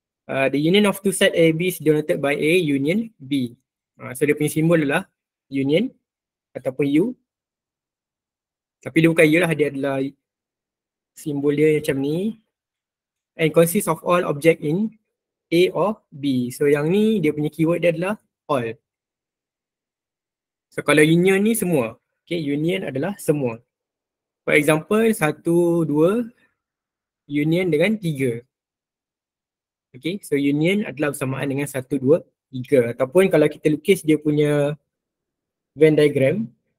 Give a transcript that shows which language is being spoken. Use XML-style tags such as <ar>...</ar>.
<en>The union of two set A, B is denoted by A union B.</en> <ms>So dia punya simbol adalah union ataupun U. Tapi dia bukan U lah, dia adalah simbol dia macam ni.</ms> <en>And consists of all object in A or B.</en> <ms>So yang ni dia punya keyword dia adalah all. So kalau union ni semua. Okay, union adalah semua.</ms> <en>For example</en> <ms>1, 2 union dengan 3. Okay, so union adalah bersamaan dengan 1, 2, 3. Ataupun kalau kita lukis dia punya Venn diagram.</ms>